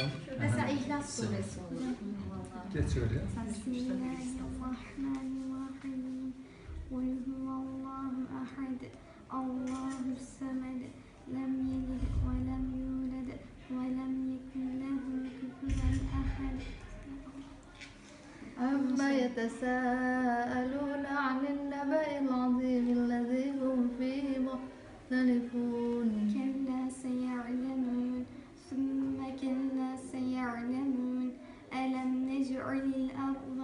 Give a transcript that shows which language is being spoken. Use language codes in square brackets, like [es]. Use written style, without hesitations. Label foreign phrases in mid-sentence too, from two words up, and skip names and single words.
[tr] Mesela İhlas suresi olur. geç öyle. [ar] Bismillahirrahmanirrahim. قل هو الله أحد الله الصمد. لم يلد ولم يولد ولم يكن له كفوا أحد. عما يتساءلون عن النبأ العظيم الذي هم فيه مختلفون كلا سيعلمون ثم كلا سيعلمون ألم نجعل الأرض